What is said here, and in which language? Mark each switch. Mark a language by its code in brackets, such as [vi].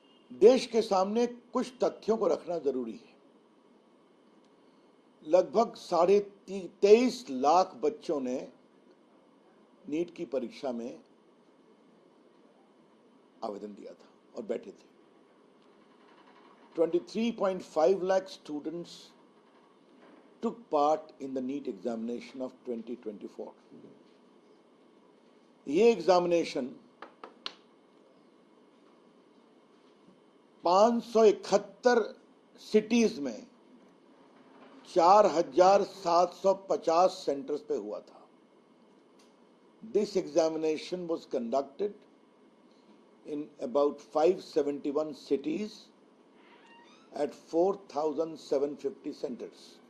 [hi] देश के सामने कुछ तथ्यों को रखना जरूरी है। लगभग 23.5 लाख बच्चों ने नीट की परीक्षा में आवेदन दिया था और बैठे थे। [en] 23.5 lakh students took part in the NEET examination of 2024. [hi] ये एग्जामिनेशन 571 सिटीज में 4,750 सेंटर्स पे हुआ था। [en] This examination was conducted in about 571 cities at 4,750 centers.